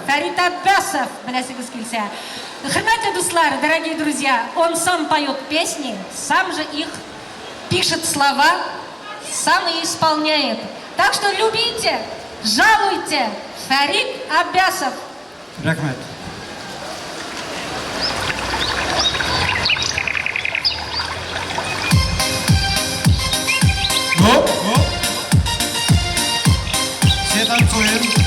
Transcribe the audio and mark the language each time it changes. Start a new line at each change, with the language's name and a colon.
Kazakh: Фәрит Аббасов, білесіңіз келсе.
Tatar: Хрмәтлі дуслар,
Russian: дорогие друзья, он сам поет песни, сам же их пишет слова, сам и исполняет. Так что любите, жалуйте. Фәрит Аббасов. Рахмет Гоп, гоп Все танцуем